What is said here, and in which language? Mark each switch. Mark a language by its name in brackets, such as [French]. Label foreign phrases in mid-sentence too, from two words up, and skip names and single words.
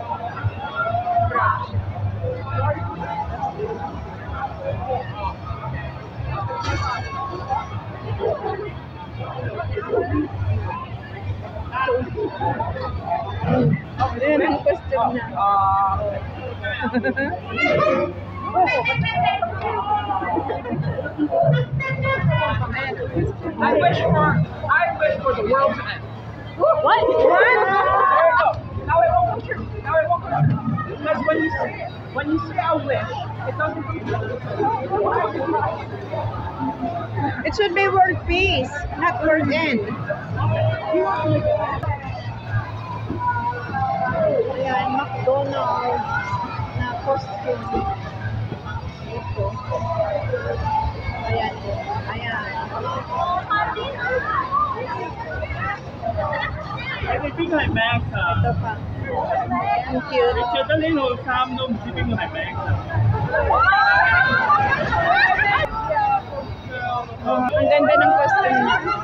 [Filipino] Ayan ang question niya. [English] I wish for the world to end. What? There you go. Now it won't come true. Because when you say a wish, It should be world peace, not world end. [Filipino] Ayan, McDonald's na costume. Ito. Ayan. Ayan. [Cantonese] 你邊個係 Max 啊？ [Filipino] Ito pa. Ang cute. [Cantonese] 你着得呢套衫都唔知邊個係 Max 啊？ [Filipino] Ang ganda ng costume niya.